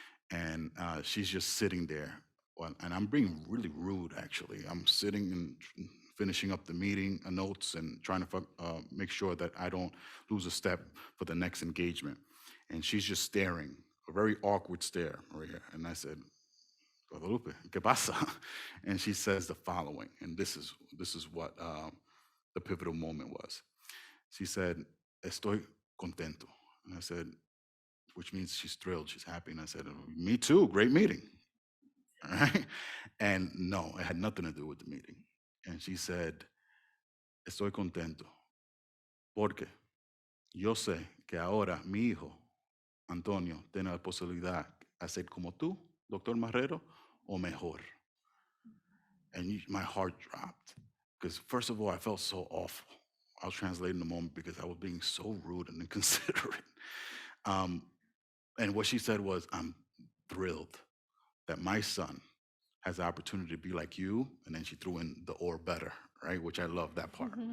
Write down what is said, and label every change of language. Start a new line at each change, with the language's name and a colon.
English: And she's just sitting there. And I'm being really rude, actually. I'm sitting and finishing up the meeting notes and trying to make sure that I don't lose a step for the next engagement. And she's just staring, a very awkward stare right here. And I said, Guadalupe,
Spanish: ¿qué pasa?
English: And she says the following, and this is what the pivotal moment was. She said,
Spanish: estoy contento.
English: And I said, which means she's thrilled, she's happy. And I said, me too, great meeting. All right? And no, it had nothing to do with the meeting. And she said,
Spanish: estoy contento porque yo sé que ahora mi hijo, Antonio, tiene la posibilidad de hacer como tú, Doctor Marrero, o mejor.
English: And my heart dropped, because first of all, I felt so awful. I was translating the moment because I was being so rude and inconsiderate. And what she said was, I'm thrilled that my son has the opportunity to be like you, and then she threw in the or better, right? Which I love that part.